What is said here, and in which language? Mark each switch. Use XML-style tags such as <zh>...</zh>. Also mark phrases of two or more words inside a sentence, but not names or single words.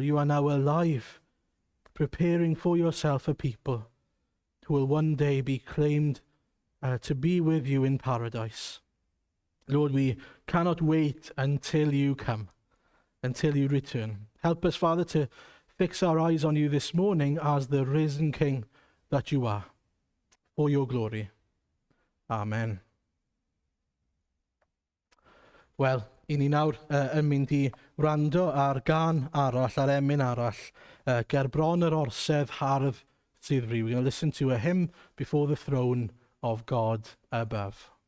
<en>You are now alive, preparing for yourself a people who will one day be claimed to be with you in paradise. Lord, we cannot wait until you come, until you return. Help us, Father, to fix our eyes on you this morning as the risen King that you are, for your glory. Amen.</en> <cy>Wel, I ni nawr yn mynd I wrando ar gan arall, ar emyn arall, ger bron yr orsedd hardd sydd rhyw.</cy> <en>We're going to listen to a hymn before the throne of God above.</en>